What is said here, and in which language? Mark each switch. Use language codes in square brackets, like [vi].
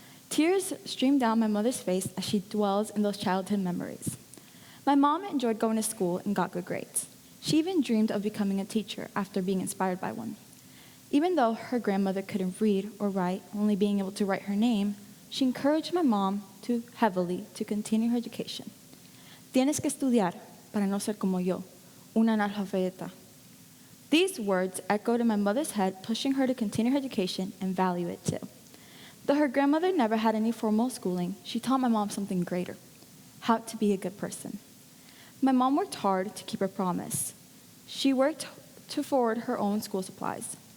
[en] Tears stream down my mother's face as she dwells in those childhood memories. My mom enjoyed going to school and got good grades. She even dreamed of becoming a teacher after being inspired by one. Even though her grandmother couldn't read or write, only being able to write her name, she encouraged my mom heavily to continue her education. [es] Tienes que estudiar para no ser como yo, una analfabeta. [en] These words echoed in my mother's head, pushing her to continue her education and value it too. Though her grandmother never had any formal schooling, she taught my mom something greater: how to be a good person. My mom worked hard to keep her promise. She worked to forward her own school supplies.